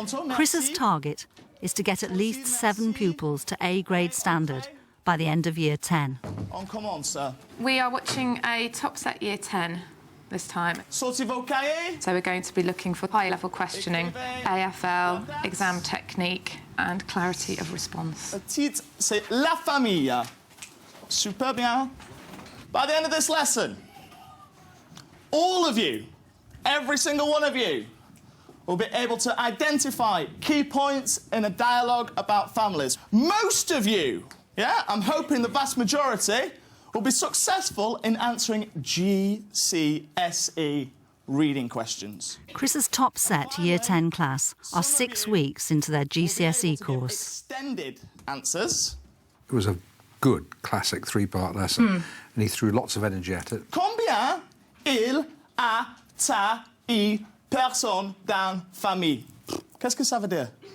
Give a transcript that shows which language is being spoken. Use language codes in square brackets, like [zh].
[en] Chris's target is to get at least 7 pupils to A-grade standard by the end of Year 10. We are watching a top set Year 10 this time. So we're going to be looking for high-level questioning, AFL, exam technique and clarity of response. [fr] Le titre, c'est La Famille. Super bien. [en] By the end of this lesson, all of you, every single one of you, will be able to identify key points in a dialogue about families. Most of you, yeah, I'm hoping the vast majority, will be successful in answering GCSE reading questions. Chris's top set Year 10 class are 6 weeks into their GCSE course. Extended answers. It was a good classic 3-part lesson, and he threw lots of energy at it. [fr] Combien il a eu personnes dans famille? Qu'est-ce que ça veut dire?